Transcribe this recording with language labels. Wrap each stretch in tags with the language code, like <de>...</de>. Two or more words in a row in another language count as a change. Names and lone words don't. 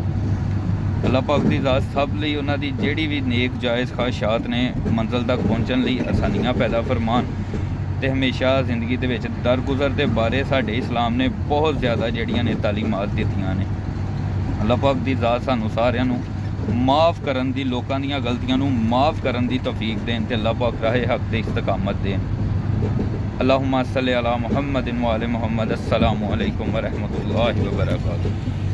<pa>اللہ پاک دی ذات سب لئی انہاں دی جیہڑی بھی نیک جائز خواہشات نے منزل تک پہنچن لئی آسانیاں پیدا فرمان تے ہمیشہ زندگی دے وچ درگزر دے بارے ساڈے اسلام نے بہت زیادہ جیہڑیاں نے تعلیمات دتیاں نے. اللہ پاک دی ذات سانوں ساریاں نوں معاف کرن دی، لوکاں دیاں غلطیاں نوں معاف کرن دی توفیق دین تے اللہ پاک راہِ حق تے استقامت دین.</pa> <ar>اللهم صل على محمد وآل محمد. السلام عليكم ورحمة الله وبركاته.</ar>